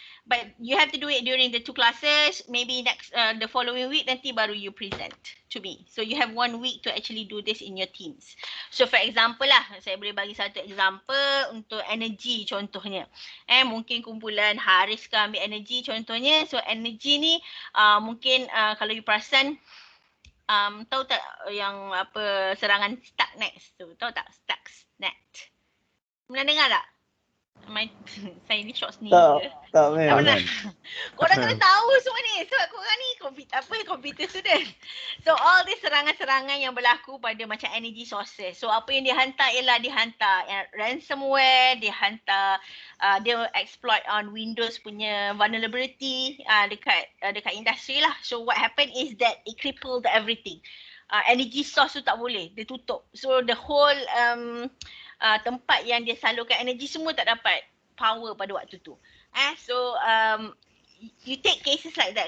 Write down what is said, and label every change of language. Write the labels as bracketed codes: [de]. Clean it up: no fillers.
[en] But you have to do it during the 2 classes. Maybe next the following week [ms] nanti baru [en] you present to me. So you have 1 week to actually do this in your teams. So for example [ms] lah, saya boleh bagi satu example untuk energy contohnya. Mungkin kumpulan Haris kan ambil energy contohnya. So energy ni mungkin kalau you perasan tahu tak yang apa serangan Stuxnet tu? Tahu tak Stuxnet? Pernah dengar tak? Saya ni short sendiri ke? Tak ma'am. Pernah. Korang kena tahu semua ni sebab korang ni computer student. [en] So all this [ms] serangan-serangan yang berlaku pada macam energy sources. So apa yang dia hantar ialah dia hantar ransomware, dia hantar dia exploit on Windows punya vulnerability dekat industri lah. [en] So what happened is that it crippled everything. [ms] Energy source tu tak boleh, dia tutup. [en] So the whole [ms] tempat yang dia salurkan energy semua tak dapat power pada waktu tu. [en] So you take cases like that.